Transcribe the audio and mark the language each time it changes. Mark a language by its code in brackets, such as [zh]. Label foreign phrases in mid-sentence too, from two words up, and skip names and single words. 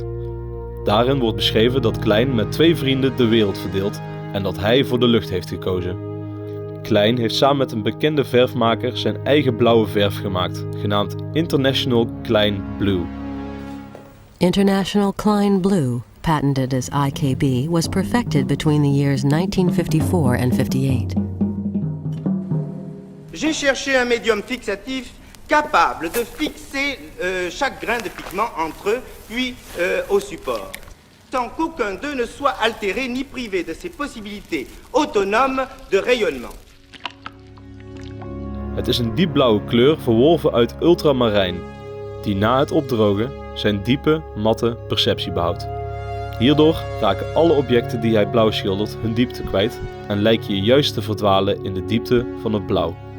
[nl] Daarin wordt beschreven dat Klein met 2 vrienden de wereld verdeelt en dat hij voor de lucht heeft gekozen. Klein heeft samen met een bekende verfmaker zijn eigen blauwe verf gemaakt, genaamd International Klein Blue. [en] International Klein Blue, patented as IKB, was perfected between the years 1954 and 58. [fr] J'ai cherché un médium fixatif capable de fixer chaque grain de pigment entre eux, puis au support, sans qu'aucun d'eux ne soit altéré ni privé de ses possibilités autonomes de rayonnement. [nl] Het is een diepblauwe kleur verworven uit ultramarijn, die na het opdrogen zijn diepe, matte perceptie behoudt. Hierdoor raken alle objecten die hij blauw schildert hun diepte kwijt en lijkt je juist te verdwalen in de diepte van het blauw.